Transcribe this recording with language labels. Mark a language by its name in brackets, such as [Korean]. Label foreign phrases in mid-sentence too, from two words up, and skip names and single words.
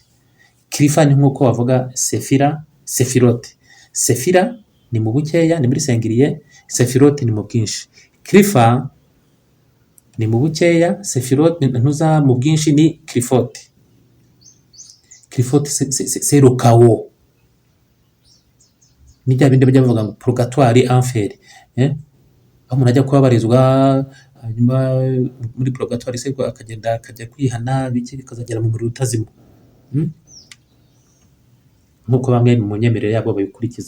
[Kinyarwanda] Kirifa ni nk'uko wavuga sefira, sefirote. Sefira ni mu bukeya, ni muri sengiriye. Sefirote ni mu bwinshi. Kirifa ni mu bukeya, sefirote ntuza mu bwinshi ni kirifoti. [French] Kirifoti c'est le chaos. [Kinyarwanda] Ni bya bindi bajya bavuga ngo [French] purgatoire, enfer. [Kinyarwanda] Aho umuntu ajya kubabarizwa, hanyuma muri purgatoire se akagenda akajya kwihana biki bikazagera mu muriro utazima. Nk'uko bamwe mu nyemerere yabo babikurikiza.